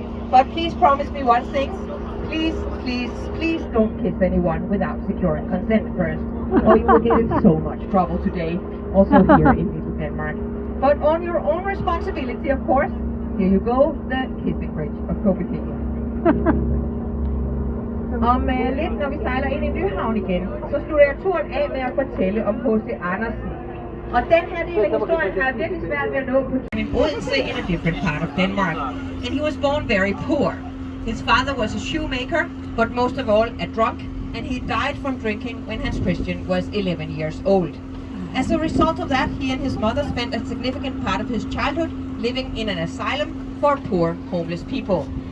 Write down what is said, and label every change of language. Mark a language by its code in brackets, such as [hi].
[en] But please promise me one thing. Please don't kiss anyone without securing consent first, or you will get in so much trouble today, also here in Little Denmark. But on your own responsibility, of course. Here you go, the kissing bridge of Copenhagen. [da] Om lidt, når vi sejler ind i Nyhavn igen, så slutter jeg turen af med at fortælle om H.C. Andersen. Og den her del af historien har jeg virkelig svært ved at nå på. [en] In Odense, in a different part of Denmark. And he was born very poor. His father was a shoemaker, but most of all a drunk, and he died from drinking when Hans Christian was 11 years old. As a result of that, he and his mother spent a significant part of his childhood living in an asylum for poor, homeless people.